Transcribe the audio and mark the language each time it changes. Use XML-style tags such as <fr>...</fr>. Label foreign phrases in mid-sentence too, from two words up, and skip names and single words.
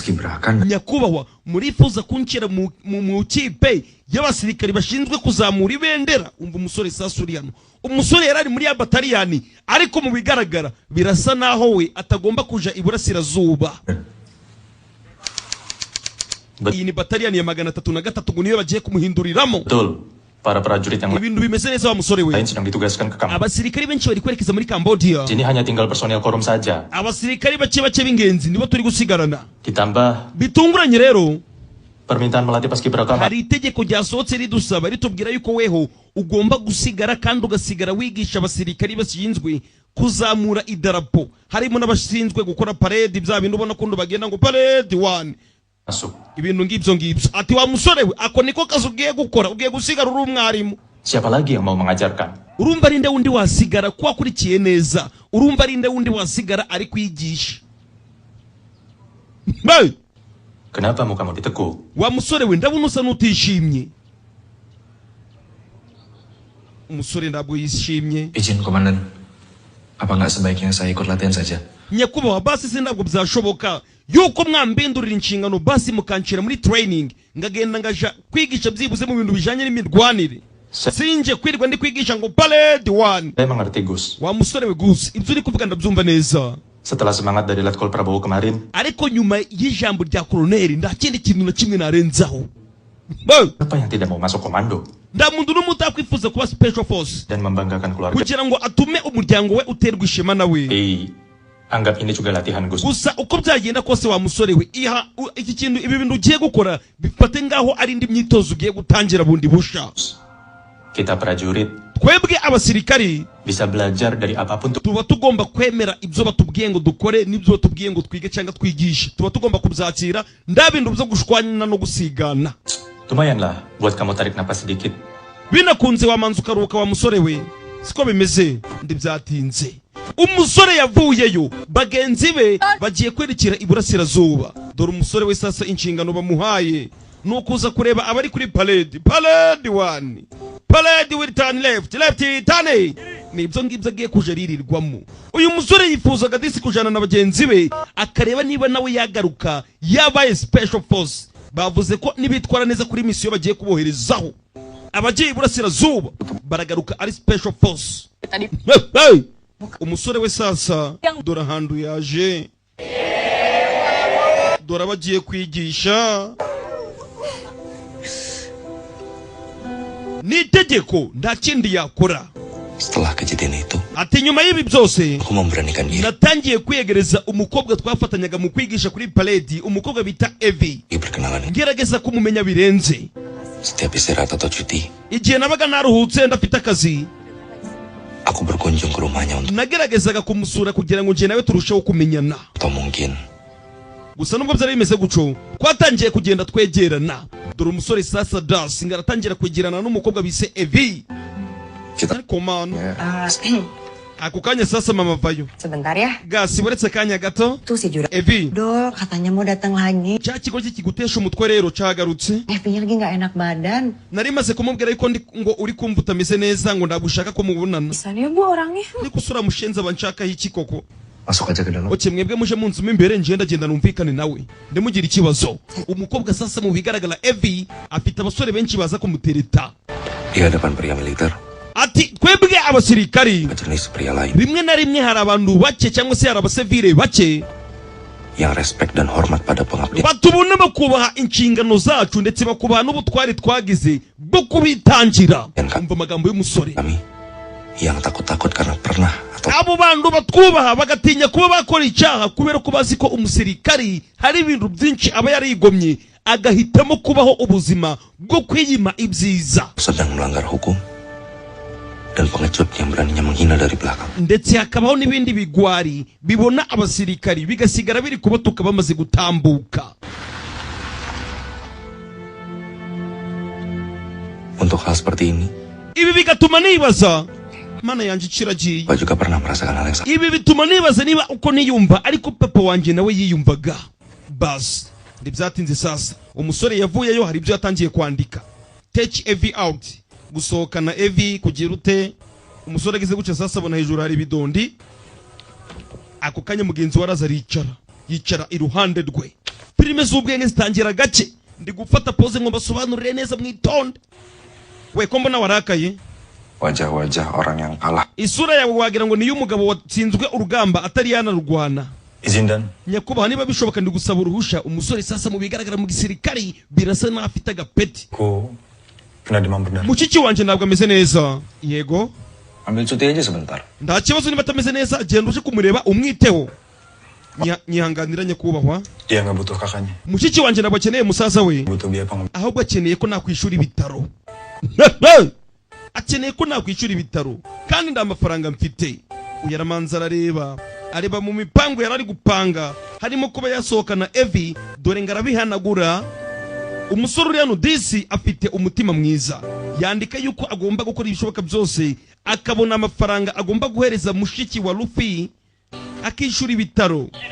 <rw>Nyakubahwa, murifuza kunshyira mu kipe y'abasirikari bashinzwe kuzamura ibendera? Umva umusore sasa uri hano. Umusore yarari muri ya bataliyani, ariko mu bigaragara birasa naho we atagomba kuja iburasirazuba. Iyi ni bataliyani ya 303 ngo niyo bagiye kumuhinduriramo.</rw> <id>Betul. Para prajurit yang</id> <rw>Ibintu bimeze neza wa musore we.</rw> <id>lain sedang ditugaskan ke Kamboja.</id> <rw>Abasirikari benshi bari kwerekeza muri Cambodia.</rw> <id>Sini hanya tinggal personel korum saja.</id> <rw>Abasirikari bake b'ingenzi nibo turi gusigarana.</rw> <id>Ditambah</id> <rw>Bitunguranye rero,</rw> <id>permintaan melatih paskibraka</id> <rw>hari itegeko ryasohotse ridusaba ritubwira yuko weho ugomba gusigara kandi ugasigara wigisha abasirikari bashinzwe kuzamura idarapo. Harimo n'abashinzwe gukora parade, bya bintu ubona ko bagenda ngo parade 1.</rw> <id>masuk.</id> <rw>Ibintu ngibyo. Ati wa musore we, ako niko kazi ugiye gukora, ugiye gusigara uri umwarimu.</rw> <id>Siapa lagi yang mau mengajarkan?</id> <rw>Urumva ari nde wundi wasigara ko akurikiye neza? Urumva ari nde wundi wasigara ari kwigisha? Hey!</rw> <id>Kenapa mukamu ditekuk?</id> <rw>Wa musore we, ndabona usa n'utishimye. Umusore ntabwo yishimye.</rw> <id>Izin komandan, apa nggak sebaiknya saya ikut latihan saja?</id> <rw>Nyakubahwa, basi se ntabwo byashoboka yuko mwambindurira inshingano basi mukancira muri training ngagenda ngaja kwigisha byibuze mu bintu bijanye n'imirwanire. Sinje kwirwa ndi kwigisha ngo parade 1.</rw> <id>Saya mengerti, Gus.</id> <rw>Wa musore we Gus, ibyo uri kuvuga ndabyumva neza.</rw> <id>Setelah semangat dari Letkol Prabowo kemarin,</id> <rw>Ariko nyuma y'ijambo rya koloneli nda kindi kintu na kimwe narenzaho.</rw> <id>siapa yang tidak mau masuk komando</id> <rw>Nda muntu n'umwe utakwifuza kuba</rw> <en>special force</en> <id>dan membanggakan keluarga?</id> <rw>kugira ngo atume umuryango we uterwa ishema nawe.</rw> <id>Anggap ini juga latihan, Gus.</id> <rw>Gusa uko byagenda kose wa musore we, iki kintu, ibi bintu ugiye gukora bifate ngaho ari indi myitozo ugiye gutangira bundi busha.</rw> <id>Kita prajurit</id> <rw>Twebwe abasirikari</rw> <id>bisa belajar dari apapun</id> <rw>tuba tugomba kwemera ibyo batubwiye ngo dukore n'ibyo batubwiye ngo twige cyangwa twigishe. Tuba tugomba kubyakira, nda bintu byo gushwanya no gusigana.</rw> <id>Lumayanlah buat kamu tarik napas sedikit.</id> <rw>Binakunze wamanza ukaruhuka wa musore we. Siko bimeze, ndi byatinze. Umusore yavuyeyo, bagenzi be bagiye kwerekera iburasirazuba. Dore umusore we sasa inshingano bamuhaye nukuza kureba abari kuri parade 1.</rw> <en>Parade will turn left turn.</en> <rw>Nibyo ngibyo agiye kujaririrwamo. Uyu musore yifuzaga disi kujana na bagenzi be akareba niba nawe yagaruka yabaye</rw> <en>special force.</en> <rw>Bavuze ko nibitwara neza kuri misiyo bagiye kuboherezaho, abagiye iburasirazuba baragaruka ari</rw> <en>special force. Hey!</en> <rw>Umusore we sasa dore ahantu yaje, dore abagiye kwigisha. Ni itegeko, nta kindi yakora.</rw> <id>Setelah kejadian itu,</id> <rw>Ati nyuma y'ibi byose</rw> <id>aku memberanikan diri.</id> <rw>natangiye kwiyegereza umukobwa twafatanyaga mu kwigisha kuri parade, umukobwa bita Evi.</rw> <id>Perkenalan,</id> <rw>Ngerageza kumumenya birenze.</rw> <id>setiap istirahat atau cuti,</id> <rw>Igihe nabaga naruhutse ndafite akazi,</rw> <id>aku berkunjung ke rumahnya untuk</id> <rw>nageragezaga kumusura kugira ngo njye nawe turusheho kumenyana.</rw> <id>atau mungkin</id> <rw>Gusa nubwo byari bimeze guco, twatangiye kugenda twegerana. Dore umusore sasa Das ngaratangira kwegerana n'umukobwa bise Evi. Ariko man, ako kanya sasa mama vayo.</rw> <id>Sebentar ya.</id> <rw>Gasi buretse kanya gato.</rw> <id>Tuh si Jura. Evi, Dol, katanya mau datang lagi.</id> <rw>cya kigo kigutesha umutwe rero cyagarutse.</rw> <id>Evinya lagi nggak enak badan.</id> <rw>Nari maze kumubwira yuko ngo uri kumva utameze neza ngo ndagushaka ko mubonana.</rw> <id>Bisa dia bu orangnya.</id> <rw>Ariko usura mushenza banshakaho iki koko?</rw> <id>Masuk aja ke dalam.</id> <rw>oke mwebwe muje munsi mo imbere ngenda numvikane nawe ndemugira ikibazo. Umukobwa sasa mu bigaragara Evi afite abasore benshi baza kumutereta.</rw> <id>Di hadapan pria militer,</id> <rw>Ati twebwe abasirikari</rw> <id>jenis pria lain</id> <rw>rimwe na rimwe hari abantu bake cyangwa se hari abasivile bake</rw> <id>yang respect dan hormat pada pengabdian.</id> <rw>batubona bakubaha inshingano zacu ndetse bakubaha n'ubutwari twagize bwo kubitangira. Umva amagambo y'umusore.</rw> <id>Kami yang takut-takut karena pernah atau</id> <rw>Abo bantu batwubaha bagatinya kuba bakora icyaha kubera ko bazi ko umusirikari hari ibintu byinshi aba yarigomye agahitamo kubaho ubuzima bwo kwiyima ibyiza.</rw> <id>sedang melanggar hukum dan pengecut yang beraninya menghina dari belakang.</id> <rw>Ndetse hakabaho n'ibindi bigwari bibona abasirikari bigasigara biri kubatuka bamaze gutambuka.</rw> <id>Untuk hal seperti ini,</id> <rw>Ibi bigatuma nibaza mana yanjye ikiragiye.</rw> <id>Pak juga pernah merasakan hal yang sama.</id> <rw>Ibi bituma nibaza niba uko niyumva ariko papa wanjye nawe yiyumvaga. Bas ntibyatinze sasa umusore yavuyeyo hari ibyo yatangiye kwandika.</rw> <en>Take Evi out,</en> <rw>gusohokana Evi kugira ute. Umusore agize guca sasa abona hejuru hari bidondi. Ako kanya mugenzi waraza yicara iruhande rwe. Filime z'ubwenge zitangira gake ndi gufata pose ngo basobanurire neza mwitonde. We ko mbona warakaye?</rw> <id>Wajah-wajah orang yang kalah.</id> <rw>Isura yawe wagira ngo niyo umugabo watsinzwe urugamba atari yanarurwana.</rw> <id>Izin dan.</id> <rw>Nyakubaha niba bishoboka ndi gusaba uruhusha. Umusore sasa mu bigaragara mu gisirikari birasa naho afite agapeti.</rw> <id>Ko kena demam benar.</id> <rw>Mushiki wanje ntabwo ameze neza. Yego.</rw> <id>Ambil cuti aja sebentar.</id> <rw>Nta kibazo niba atameze neza genda uje kumureba umwiteho. Nyihanganira nyakubahwa.</rw> <id>Dia nggak butuh kakaknya.</id> <rw>Mushiki wanje ntabwo akeneye musaza we.</rw> <id>Butuh biaya pengobatan.</id> <rw>Ahubwo akeneye ko nakwishura ibitaro. Akeneye ko nakwishura ibitaro kandi nda amafaranga mfite. Uyaramanza areba mu mipango yarari gupanga harimo kuba yasohokana Evi dore ngarabihanagura. Umusore uri hano disi afite umutima mwiza yandika yuko agomba gukora ibishoboka byose akabona amafaranga agomba guhereza mushiki wa Luffy akishura ibitaro.</rw>